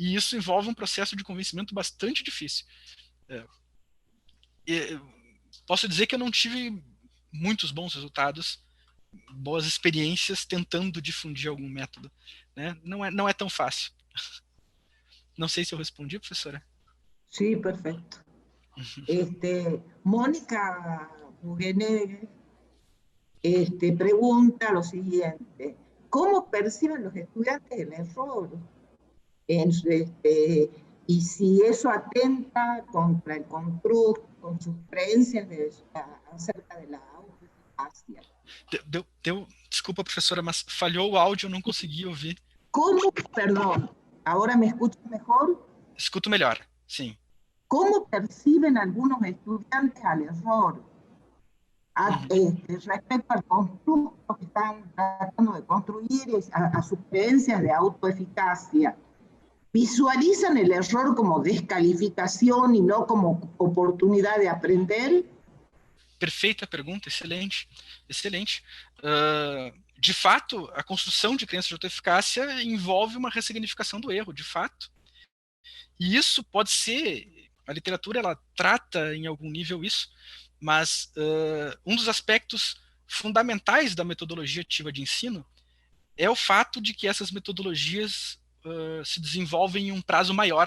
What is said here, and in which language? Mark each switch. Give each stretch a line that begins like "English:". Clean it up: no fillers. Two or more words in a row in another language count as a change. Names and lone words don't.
Portuguese: E isso envolve um processo de convencimento bastante difícil. Posso dizer que eu não tive muitos bons resultados, boas experiências tentando difundir algum método, né? Não é tão fácil. Não sei se eu respondi, professora.
Spanish: Sí, perfecto. Mónica Bugenegre pregunta lo siguiente: ¿cómo perciben los estudiantes el error? Y si eso atenta contra el constructo, con sus creencias acerca de la autoeficacia.
Portuguese: Desculpa, professora, mas falhou o áudio, eu não consegui ouvir.
Spanish: ¿Cómo, perdón, ahora me escuchas mejor?
Portuguese: Escuto melhor, sim.
Spanish: ¿Cómo perciben algunos estudiantes al error respecto al constructo que están tratando de construir y a sus creencias de autoeficacia? ¿Visualizan el error como descalificación y no como oportunidad de aprender?
Portuguese: Perfeita pergunta, excelente. Excelente. De fato, a construção de crenças de autoeficácia envolve uma ressignificação do erro, de fato. E isso pode ser, a literatura ela trata em algum nível isso, mas um dos aspectos fundamentais da metodologia ativa de ensino é o fato de que essas metodologias se desenvolvem em um prazo maior.